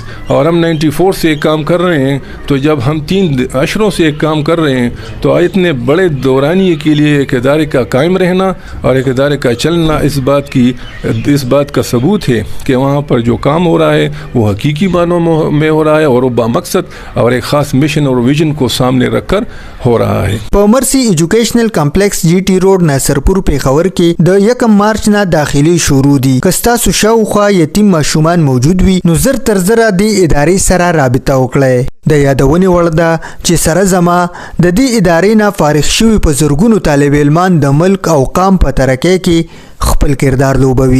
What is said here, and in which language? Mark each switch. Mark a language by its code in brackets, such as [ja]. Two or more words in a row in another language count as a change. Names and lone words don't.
[ur] اور ہم 94 سے ایک کام کر رہے ہیں، تو جب ہم 3 عشروں سے ایک کام کر رہے ہیں تو اتنے بڑے دورانیے کے لیے ایک ادارے کا قائم رہنا اور ایک ادارے کا چلنا اس بات کا ثبوت ہے کہ وہاں پر جو کام ہو رہا ہے وہ حقیقی معنوں میں ہو رہا ہے اور وہ بامقصد اور ایک خاص مشن اور ویژن کو سامنے رکھ کر ہو رہا ہے. [ps] په مرسي ایجوکیشنل کمپلیکس GT روډ ناصرپور پیښور کې د 1 مارچ نه داخلي شروع دي. که ستاسو شاوخوا یتیم ماشومان موجود وي نو زر تر زره د ادارې سره رابطه وکړئ. د یادونې وړ ده چې سره زما د دې ادارې نه فارغ شوي په زرګونو طالب علمان د ملک او قام په ترقۍ کې خپل کردار لوبوي.